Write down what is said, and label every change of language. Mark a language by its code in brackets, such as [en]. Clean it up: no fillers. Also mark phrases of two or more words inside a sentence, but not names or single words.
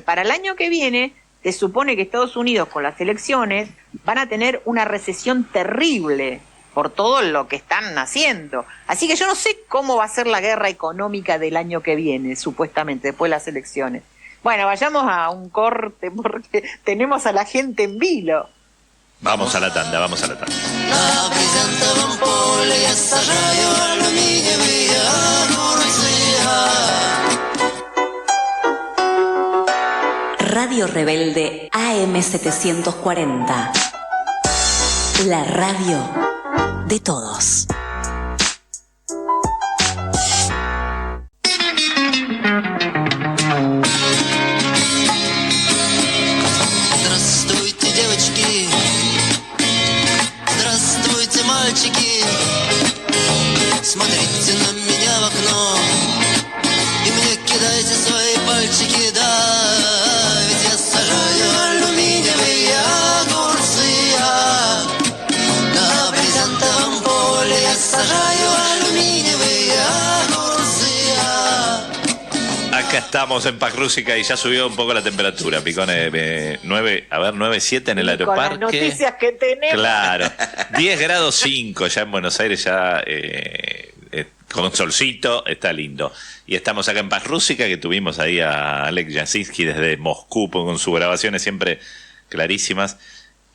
[es] Para el año que viene, se supone que Estados Unidos, con las elecciones, van a tener una recesión terrible por todo lo que están haciendo. Así que yo no sé cómo va a ser la guerra económica del año que viene, supuestamente, después de las elecciones. Bueno, vayamos a un corte porque tenemos a la gente en vilo. Vamos a la tanda. [ru] На брезентовом поле я сажаю алюминиевые огурцы. [es] Radio Rebelde AM740. La radio de todos. [ru] Здравствуйте, девочки. Здравствуйте, мальчики. Смотрите на меня в окно и мне кидайте свои пальчики, да, ведь я сажаю алюминиевые огурцы. На брезентовом поле я сажаю алюминиевые огурцы. [es] Acá estamos en Pax Rússica y ya subió un poco la temperatura, Picone, 9.7 en el aeroparque. Con las noticias que tenemos. Claro, 10 grados 5 ya en Buenos Aires, ya con solcito, está lindo. Y estamos acá en Pax Rússica, que tuvimos ahí a Alek Jasinski desde Moscú con sus grabaciones siempre clarísimas.